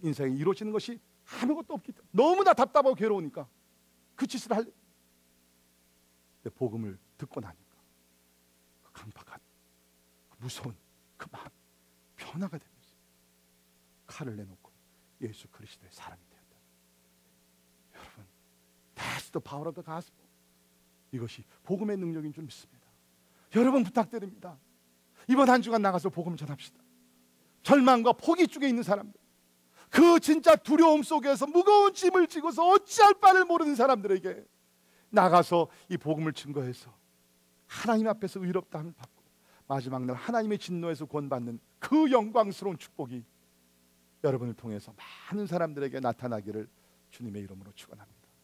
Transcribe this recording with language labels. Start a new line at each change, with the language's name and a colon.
Korean: 인생이 이루어지는 것이 아무것도 없기 때문에 너무나 답답하고 괴로우니까 그 짓을 하려. 근데 복음을 듣고 나니까 그 강팍한, 그 무서운 그 마음 변화가 되면서 칼을 내놓고 예수 그리스도의 사람이 되었다. 여러분,
English: That's the power of the gospel.
Korean: 이것이 복음의 능력인 줄 믿습니다. 여러분 부탁드립니다. 이번 한 주간 나가서 복음 전합시다. 절망과 포기 쪽에 있는 사람들, 그 진짜 두려움 속에서 무거운 짐을 지고서 어찌할 바를 모르는 사람들에게 나가서 이 복음을 증거해서 하나님 앞에서 의롭다함을 받고 마지막 날 하나님의 진노에서 구원받는 그 영광스러운 축복이 여러분을 통해서 많은 사람들에게 나타나기를 주님의 이름으로 축원합니다.